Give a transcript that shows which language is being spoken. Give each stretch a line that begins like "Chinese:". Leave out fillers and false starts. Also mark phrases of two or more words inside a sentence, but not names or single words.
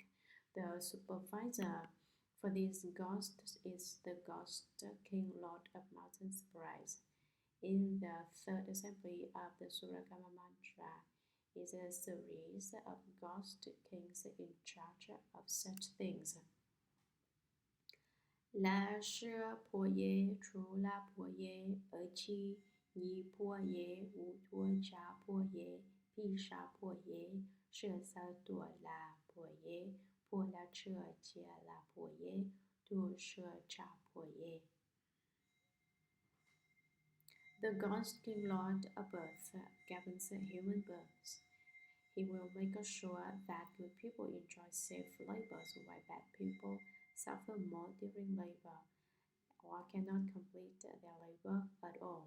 English: The supervisor for these ghosts is the Ghost King, Lord of Mountain Surprise. In the third assembly of the Shuragama Mantra is a series of ghost kings in charge of such things.
Sanskrit: La shi po ye, chu la po ye, chi ni po ye, wu tuo cha po ye, pi sha po ye, shi sa tuo la po ye, po la che jia la po ye, tu shi cha po ye.
English: The Ghost King, Lord of Birth, governs human births. He will make sure that good people enjoy safe labors while bad people suffer more during labor or cannot complete their labor at all.